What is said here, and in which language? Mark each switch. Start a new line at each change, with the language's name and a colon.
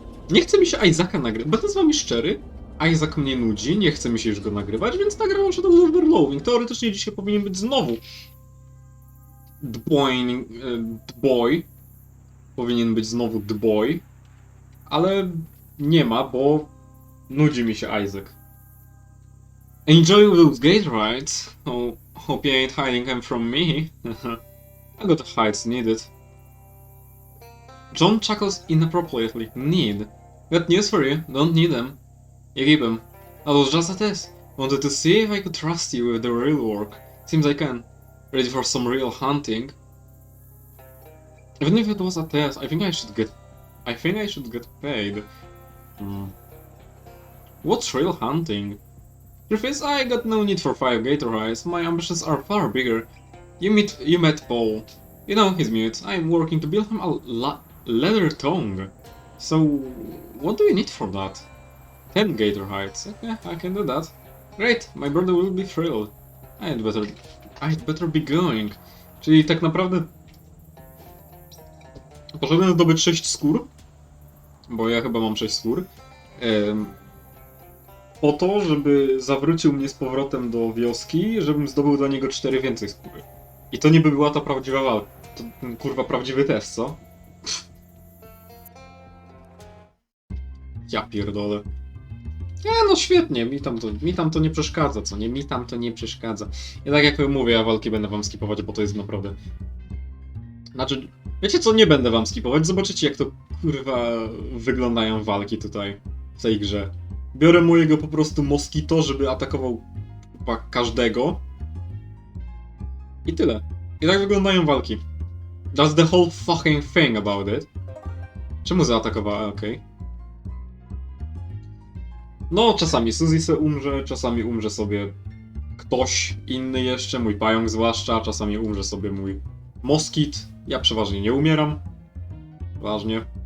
Polish: Nie chce mi się Isaaca nagrywać, będę z wami szczery. Isaac mnie nudzi, nie chce mi się już go nagrywać, więc nagrałem się do Over Loathing. Teoretycznie dzisiaj powinien być znowu The Boy. Powinien być znowu The Boy. Ale nie ma, bo nudzi mi się Isaac.
English: Enjoy those Gatorades. Oh, hope you ain't hiding them from me. I got the heights needed. John chuckles inappropriately. Need? Got news for you. Don't need them. You keep them. That was just a test. Wanted to see if I could trust you with the real work. Seems I can. Ready for some real hunting? Even if it was a test, I think I should get paid. What's real hunting? Truth is, I got no need for 5 Gatorades. My ambitions are far bigger. You met Paul. You know, he's mute. I'm working to build him a leather tongue. So, what do you need for that? 10 Gatorades. Okay, I can do that. Great, my brother will be thrilled. I'd better be going.
Polish: Czyli tak naprawdę poszedłem zdobyć 6 skór, bo ja chyba mam 6 skór. Po to, żeby zawrócił mnie z powrotem do wioski, żebym zdobył dla niego 4 więcej skóry. I to nie by była ta prawdziwa walka. To kurwa prawdziwy test, co? Ja pierdolę. Nie no świetnie, mi tam to nie przeszkadza, co nie? Mi tam to nie przeszkadza. I tak jak mówię, ja walki będę wam skipować, bo to jest naprawdę... Znaczy, wiecie co, nie będę wam skipować, zobaczycie jak to kurwa wyglądają walki tutaj, w tej grze. Biorę mojego po prostu moskito, żeby atakował chyba każdego. I tyle. I tak wyglądają walki.
English: That's the whole fucking thing about it.
Polish: Czemu zaatakowała? Okej. No, czasami Suzy se umrze, czasami umrze sobie ktoś inny jeszcze, mój pająk zwłaszcza, czasami umrze sobie mój moskit. Ja przeważnie nie umieram. Ważnie.